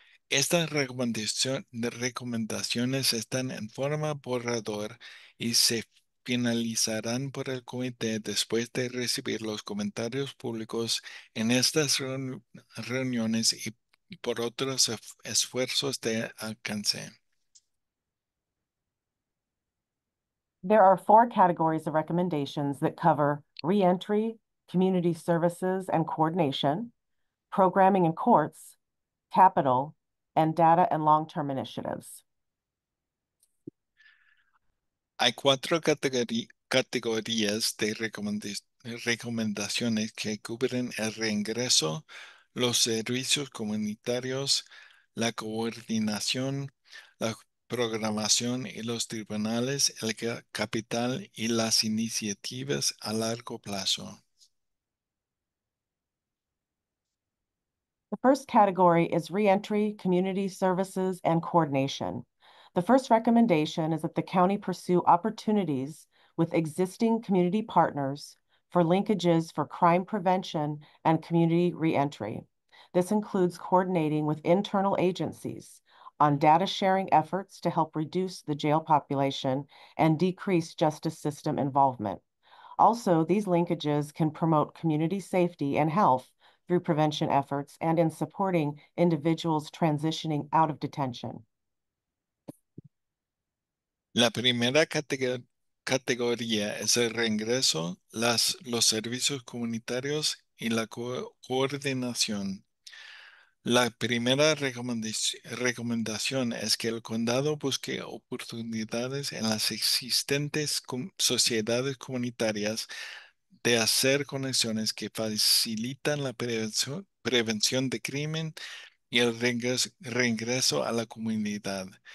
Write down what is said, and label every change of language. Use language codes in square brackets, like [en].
[es] Estas recomendaciones están en forma borrador y se finalizarán por el comité después de recibir los comentarios públicos en estas reuniones y por otros esfuerzos de alcance. [en] There are 4 categories of recommendations that cover reentry, community services and coordination, programming and courts, capital, and data and long-term initiatives. [es] Hay 4 categorías de recomendaciones que cubren el reingreso, los servicios comunitarios, la coordinación, la programación y los tribunales, el capital y las iniciativas a largo plazo. [en] The first category is reentry, community services, and coordination. The first recommendation is that the county pursue opportunities with existing community partners for linkages for crime prevention and community reentry. This includes coordinating with internal agencies on data sharing efforts to help reduce the jail population and decrease justice system involvement. Also, these linkages can promote community safety and health through prevention efforts and in supporting individuals transitioning out of detention. [es] La primera categoría es el reingreso, los servicios comunitarios y la coordinación. La primera recomendación es que el condado busque oportunidades en las existentes sociedades comunitarias de hacer conexiones que facilitan la prevención de crimen y el reingreso a la comunidad.